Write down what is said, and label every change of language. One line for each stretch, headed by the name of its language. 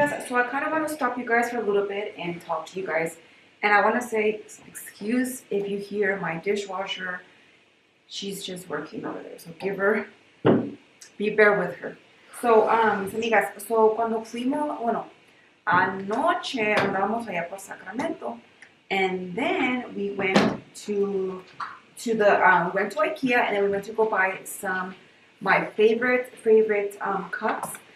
English: I kind of want to stop you guys for a little bit and talk to you guys. And I want to say, excuse if you hear my dishwasher. She's just working over there. So bear with her.
Spanish: So, mis amigas, so cuando fuimos, bueno, anoche andábamos allá por Sacramento.
English: And then we went to went to IKEA, and then we went to go buy my favorite cups.